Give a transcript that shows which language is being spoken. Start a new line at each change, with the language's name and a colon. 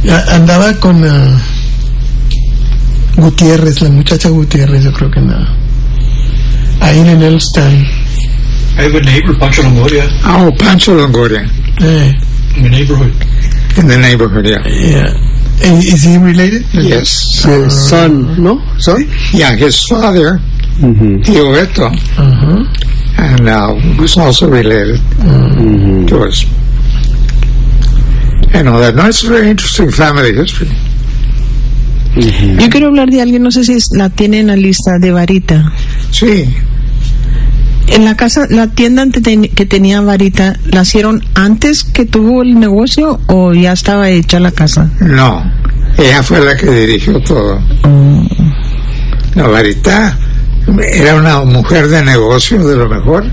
Spanish: andaba con Gutiérrez, la muchacha Gutiérrez, yo creo que nada. Ahí en el Elstein.
English: I have a neighbor, Pancho Longoria. Oh, Pancho Longoria. In the neighborhood. In the neighborhood, yeah. Yeah. Is he related? Yes. His son, no? Son? Yeah, his father, mm-hmm.
Spanish: Tio Beto. Uh-huh.
English: And was also related mm-hmm. to us. And all that. No, it's a very interesting family history. Mm-hmm.
Spanish: Yo quiero hablar de alguien, no sé si la tiene en la lista, de Varita. Sí. En la casa, la tienda que tenía Varita, ¿la hicieron antes que tuvo el negocio o ya estaba hecha la casa? No, ella fue la que dirigió todo. No, Varita era una mujer de negocio de lo mejor.